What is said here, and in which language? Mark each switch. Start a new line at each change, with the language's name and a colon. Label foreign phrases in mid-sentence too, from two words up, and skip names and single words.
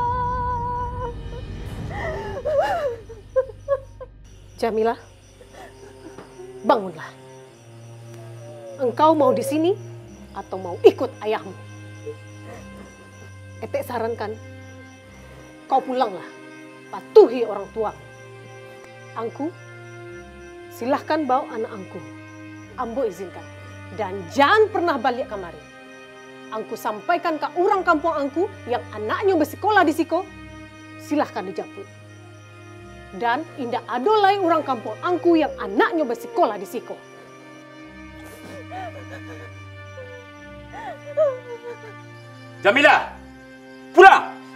Indonesian: Jamilah, bangunlah. Engkau mau di sini atau mau ikut ayahmu? Etek sarankan, kau pulanglah, patuhi orang tua. Angku, silahkan bawa anak angku.
Minangkabau: Ambo izinkan.
Indonesian: Dan jangan pernah balik kemari. Angku sampaikan ke orang kampung angku yang anaknya bersekolah
Minangkabau: di siko,
Indonesian: silahkan dijemput. Dan indah ada lagi orang kampung angku yang anaknya bersekolah
Minangkabau: di siko.
Indonesian: Jamilah, pulang!